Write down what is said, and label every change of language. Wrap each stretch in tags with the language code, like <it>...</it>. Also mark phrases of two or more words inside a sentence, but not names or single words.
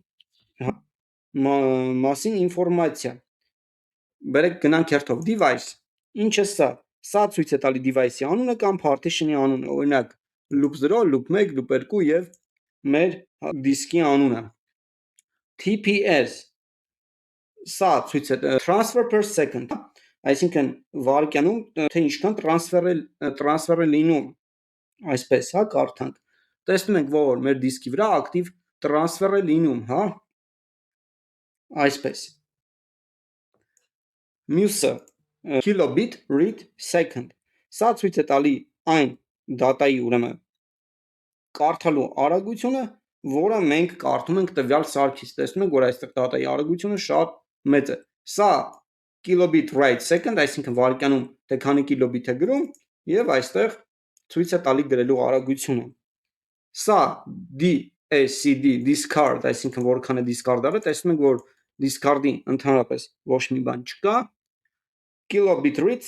<hy>մասին ինֆորմացիա։ Բերեք գնանք հերթով device, ինչ է սա։ Սա ցույց է տալի device-ի անունը կամ partition-ի անունը, օրինակ loop 0, loop 1, loop 2 եւ մեր դիսկի անունը։ TPS սա ցույց է</hy> <en>transfer per second,</en> <hy>այսինքն վայրկյանում թե ինչքան transfer է լինում, այսպես, հա, կարդանք։ Տեսնում ենք, որ մեր դիսկի վրա ակտիվ transfer է լինում, հա, այսպես։</hy> <en>Մյուսը kilobit read second,</en> <hy>սա ցույց է տալի այն դատայի ուրեմն կարդալու արագությունը, որը մենք կարդում ենք տվյալ սարքից։ Տեսնում ենք, որ այստեղ դատայի արագությունը շատ մեծ է։</hy> <en>Սա kilobit write second,</en> <hy>այսինքն վայրկյանում թե քանի կիլոբիտ է գրում եւ այստեղ ցույց է տալի գրելու արագությունը։ Սա DSCD discard, այսինքն որքան է discard արել, տեսնում ենք, որ discard-ի ընդհանրապես ոչ մի բան չկա։</hy> <en>Kilobit read</en>